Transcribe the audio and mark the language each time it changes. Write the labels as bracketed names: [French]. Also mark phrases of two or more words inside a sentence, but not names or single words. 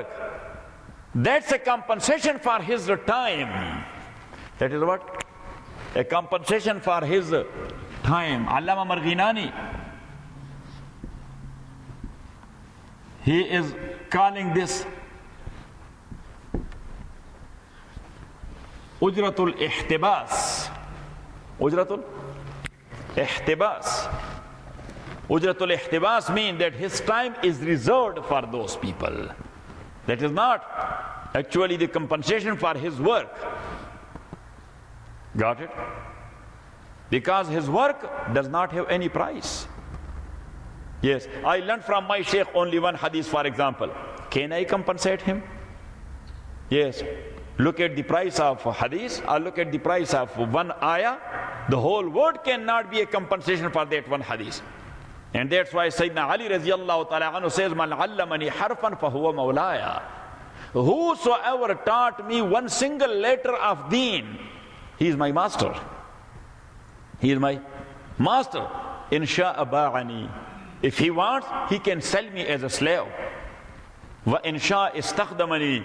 [English] That's a compensation for his time. That is what? A compensation for his time. Allama Marghinani, he is calling this [Arabic] أجرة الاحتباس. أجرة الاحتباس. أجرة الاحتباس [English] means that his time is reserved for those people. That is not actually the compensation for his work. Got it? Because his work does not have any price. Yes, I learned from my sheikh only one hadith, for example. Can I compensate him? Yes. Look at the price of hadith, or look at the price of one ayah. The whole world cannot be a compensation for that one hadith. And that's why Sayyidina Ali [Arabic] رضي الله تعالى عنه [English] says, [Arabic] من علمني حرفا فهو مولاي. [English] Whosoever taught me one single letter of deen, he is my master. He is my master. [Arabic] إن شاء باعني. [English] If he wants, he can sell me as a slave. [Arabic] وإن شاء استخدمني.